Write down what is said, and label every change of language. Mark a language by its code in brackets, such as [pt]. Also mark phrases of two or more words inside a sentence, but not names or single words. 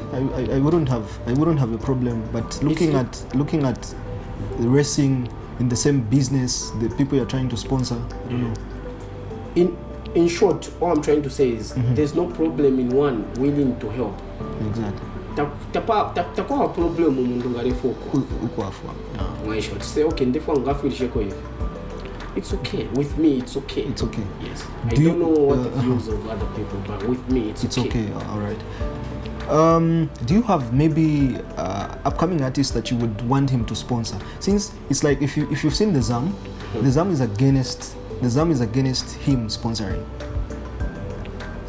[en] I wouldn't have a problem. But looking at the racing in the same business, the people you're trying to sponsor, I don't know. In short, all I'm trying to say is there's no problem in one willing to help. Exactly. [bem] Takuwa problem umuntu ngarefoko. Ukwafu. [en] To say okay, [bem] ndefo ngafilisheko hivi. [en] It's okay. With me, it's okay. It's okay. Yes. I don't know what the views of other people, but with me, it's okay. It's okay. All right. Do you have maybe upcoming artists that you would want him to sponsor? Since it's like if you've seen the Zam is against him sponsoring.